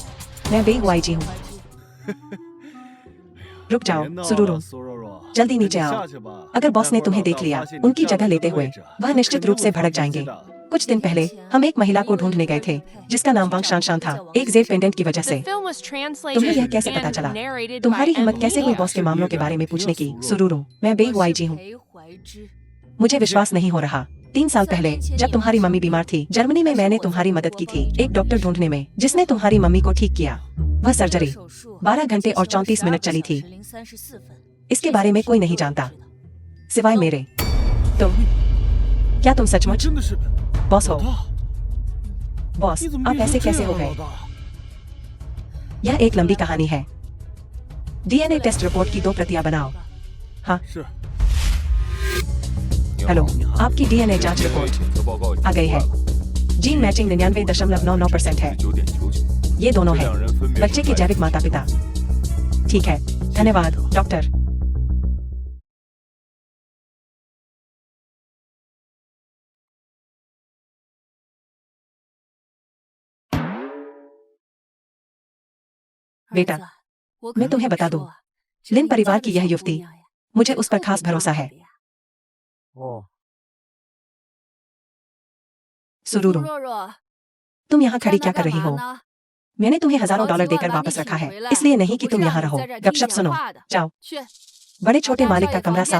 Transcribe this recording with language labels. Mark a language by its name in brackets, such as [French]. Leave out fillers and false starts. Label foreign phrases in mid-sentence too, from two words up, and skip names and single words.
[Hindi] मैं बे हुआई जी हूँ। रुक [Chinese] 别 [Hindi] जाओ, [Chinese] 闹 [Hindi] सुरूरू। [Chinese] 了，苏若若， [Hindi] जल्दी [Chinese] 你 [Hindi] नीचे आओ। [Chinese] 下去吧。 [Hindi] अगर बॉस ने [Chinese] 待会儿 [Hindi] तुम्हें [Chinese] 老 [Hindi] देख [Chinese] 大 [Hindi] लिया [Chinese] 发现你 [Hindi] उनकी [Chinese] 站 [Hindi] जगह [Chinese] 这 [Hindi] लेते [Chinese] 个 [Hindi] हुए, [Chinese] 位置， [Hindi] वह निश्चित [Chinese] 肯定 [Hindi] रूप से [Chinese] 会 [Hindi] भड़क [Chinese] 发脾 [Hindi] जाएंगे। [Chinese] 气的。 [Hindi] कुछ दिन पहले हम एक महिला को ढूंढने गए थे जिसका नाम वांग शान था, एक [English] jade pendant [Hindi] की वजह से। [English] The film was [Hindi] तुम्हें [English] translated [Hindi] यह कैसे पता [English] and [Hindi] चला? [English] narrated by [Hindi] तुम्हारी हिम्मत [English] M. [Hindi] कैसे हुई [English] Media. [Hindi] बॉस के मामलों के बारे में पूछने की? सुरूरू, मैं बे [Chinese] 我 [Hindi] हुआई [Chinese] 是 [Hindi] जी हूँ। [Chinese] 裴怀之， [Hindi] मुझे विश्वास नहीं हो रहा। 3 साल पहले जब तुम्हारी मम्मी बीमार थी, जर्मनी में मैंने तुम्हारी मदद की थी एक डॉक्टर ढूंढने में जिसने तुम्हारी मम्मी को ठीक किया। वह सर्जरी [Chinese] 手术 [Hindi] 12 घंटे और 34 मिनट चली थी। इसके बारे में कोई नहीं जानता सिवाय मेरे। तुम, क्या तुम [Chinese] 你 [Hindi] सचमुच [Chinese] 真的是 [Hindi] बॉस [Chinese] 老 [Hindi] हो? [Chinese] 大， [Hindi] बॉस, [Chinese] 你怎么 [Hindi] आप [Chinese] 变 [Hindi] ऐसे [Chinese] 成这 [Hindi] कैसे [Chinese] 样 [Hindi] हो [Chinese] 了， [Hindi] गए? [Chinese] 老大？ [Hindi] यह एक लंबी कहानी है। [English] DNA test report [Hindi] की 2 प्रतियां बनाओ। हाँ, [Chinese] 是， [Hindi] हेलो, आपकी डीएनए जांच [Chinese] 检 [Hindi] रिपोर्ट [Chinese] 测报告已 [Hindi] आ [Chinese] 经 [Hindi] गई [Chinese] 出来 [Hindi] है। [Chinese] 了 [English] gene matching [Hindi] 99.99% है। [Chinese] 9.99%， [Hindi] ये दोनों [Chinese] 这 [Hindi] हैं [Chinese] 两人分别 [Hindi] बच्चे [Chinese] 是 [Hindi] के [Chinese] 外 [Hindi] जैविक माता पिता। ठीक है, धन्यवाद डॉक्टर। बेटा, [Chinese] 儿子我可 [Hindi] मैं तुम्हें [Chinese] 跟你 [Hindi] बता [Chinese] 说 [Hindi] दूं, [Chinese] 啊，这 [Hindi] लिन [Chinese] 邻 [Hindi] परिवार [Chinese] 家 [Hindi] की [Chinese] 的 [Hindi] यह [Chinese] 小 [Hindi] युवती [Chinese] 姑娘呀 [Hindi] मुझे उस पर [Chinese] 特 [Hindi] खास [Chinese] 别 [Hindi] भरोसा [Chinese] 棒 [Hindi] है। [Chinese] 的呀哦， [Hindi] सुरूरू, [Chinese] 若若， [Hindi] तुम यहाँ [Chinese] 站 [Hindi] खड़ी [Chinese] 那 [Hindi] क्या कर [Chinese] 干 [Hindi] रही [Chinese] 嘛 [Hindi] हो? [Chinese] 呢？ [Hindi] मैंने तुम्हें [Chinese] 好 [Hindi] हजारों [Chinese] 几 [Hindi] डॉलर [Chinese] 万 [Hindi] देकर [Chinese] 把你 [Hindi] वापस [Chinese] 请 [Hindi] रखा है, [Chinese] 回来， [Hindi] इसलिए नहीं कि [Chinese] 不是 [Hindi] तुम [Chinese] 让 [Hindi] यहाँ [Chinese] 你 [Hindi] रहो। [Chinese] 在这儿听 [Hindi] गपशप [Chinese] 闲 [Hindi] सुनो, [Chinese] 话的。 [Hindi] जाओ। [Chinese] 去， [Hindi] बड़े [Chinese] 把 [Hindi] छोटे [Chinese] 大 [Hindi] मालिक [Chinese] 少 [Hindi] का [Chinese] 爷 [Hindi] कमरा [Chinese] 房间